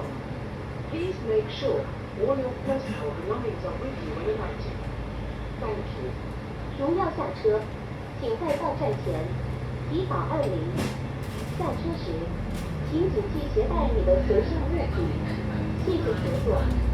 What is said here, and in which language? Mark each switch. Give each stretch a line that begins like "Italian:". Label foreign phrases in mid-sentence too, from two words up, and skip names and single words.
English: Please make sure all your personal belongings are with you when alighting. Thank you.
Chinese: 如要下车，请在到站前依法按铃。下车时，请谨记携带你的随身物品。谢谢合作。